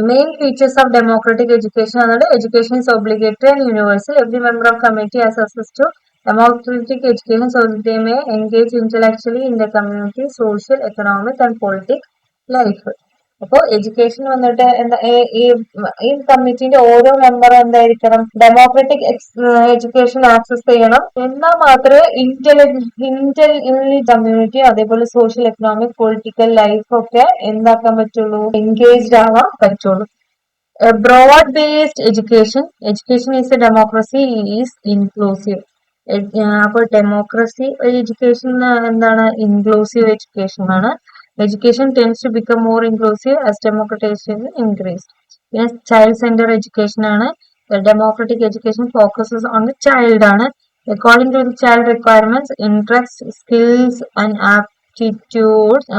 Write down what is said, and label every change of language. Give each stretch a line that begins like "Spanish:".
English: Main features of democratic education അതായത് education is obligatory and universal. Every member of committee has access to democratic education so that they may engage intellectually in the community, social, economic and political life.
Malayalam: അപ്പോൾ education വന്നിട്ട് എന്താ, ഈ കമ്മിറ്റിന്റെ ഓരോ മെമ്പറും എന്തായിരിക്കണം? Democratic education access ചെയ്യണം. എന്നാൽ മാത്രമേ ഇന്റലി കമ്മ്യൂണിറ്റി, അതേപോലെ സോഷ്യൽ, എക്കണോമിക്, പൊളിറ്റിക്കൽ ലൈഫ് ഒക്കെ എന്താക്കാൻ പറ്റുള്ളൂ? എൻഗേജ്ഡ് ആവാൻ പറ്റുള്ളൂ.
English: broad-based education is a democracy is inclusive.
Malayalam: അപ്പോൾ ഡെമോക്രസി എഡ്യൂക്കേഷൻ എന്താണ്? ഇൻക്ലൂസീവ് എഡ്യൂക്കേഷൻ ആണ്.
English: Education tends to become more inclusive as democratisation increase.
Malayalam: പിന്നെ ചൈൽഡ് സെന്റർ എഡ്യൂക്കേഷൻ ആണ്.
English: democratic education focuses on the child
Malayalam: ആണ്.
English: According to the child requirements, interest, skills and aptitudes.